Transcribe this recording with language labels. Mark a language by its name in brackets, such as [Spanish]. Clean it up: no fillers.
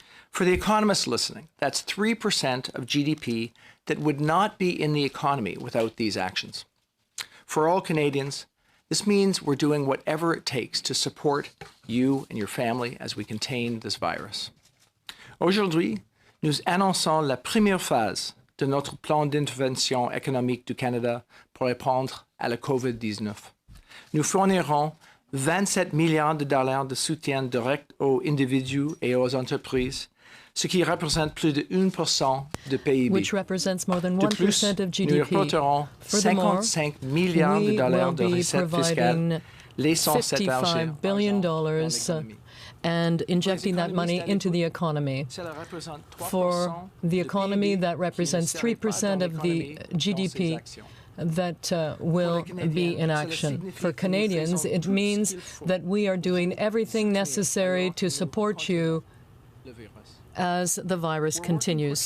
[English] For the economists listening, that's 3% of GDP that would not be in the economy without these actions. For all Canadians, this means we're doing whatever it takes to support you and your family as we contain this virus. [French] Aujourd'hui, nous annonçons la première phase de notre plan d'intervention économique du Canada pour répondre à la COVID-19. Nous fournirons 27 milliards de dollars de soutien direct aux individus et aux entreprises, ce qui représente plus de 1% de PIB. [English] Which represents more than 1% [French] de plus, [English] of GDP. [French] nous reporterons 55 milliards de dollars de recettes fiscales, laissant cet argent [English] $55 billion and injecting that money into the economy. For the economy, that represents 3% of the GDP that will be in action. For Canadians, it means that we are doing everything necessary to support you as the virus continues.